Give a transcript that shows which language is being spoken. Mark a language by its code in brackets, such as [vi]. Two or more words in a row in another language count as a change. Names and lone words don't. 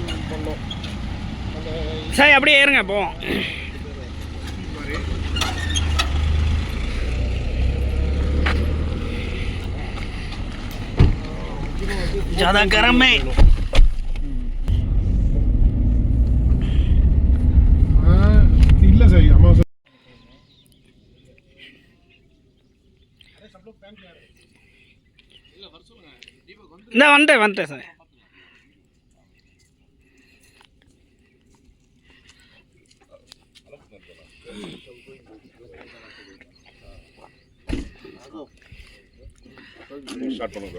[ta] சரி அப்படியே ஏறுங்க போவோம். [hi] ज़्यादा गर्म है। [kn] ಇಲ್ಲ ಸರ್ ಅಮ್ಮ [ta] இந்த வந்துட்டேன் சார். ஸ்டார்ட் பண்ணுங்க.